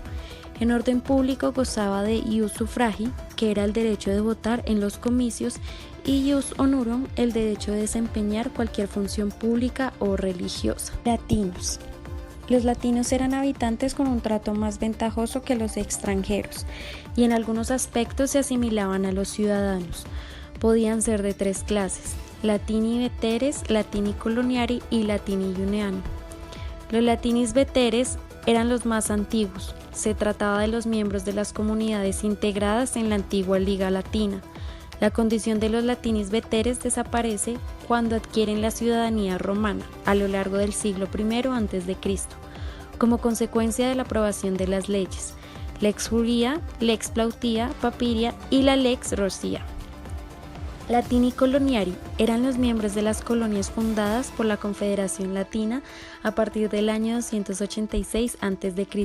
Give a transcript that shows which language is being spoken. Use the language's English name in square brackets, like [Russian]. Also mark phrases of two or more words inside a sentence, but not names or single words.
[Spanish] En orden público gozaba de [Latin] ius suffragii, [Spanish] que era el derecho de votar en los comicios, y [Latin] ius honorum, [Spanish] el derecho de desempeñar cualquier función pública o religiosa. Latinos. Los latinos eran habitantes con un trato más ventajoso que los extranjeros, y en algunos aspectos se asimilaban a los ciudadanos. Podían ser de 3 clases: [Latin] latini veteres, latini coloniari y latini iuneani. [Spanish] Los [Latin] latinis veteres [Spanish] eran los más antiguos. Se trataba de los miembros de las comunidades integradas en la antigua Liga Latina. La condición de los [Latin] latinis veteres [Spanish] desaparece cuando adquieren la ciudadanía romana a lo largo del siglo I a.C., como consecuencia de la aprobación de las leyes Lex Julia, Lex Plautia Papiria y la Lex Roscia. [Latin] Latini Coloniari [Spanish] eran los miembros de las colonias fundadas por la Confederación Latina a partir del año 286 a.C.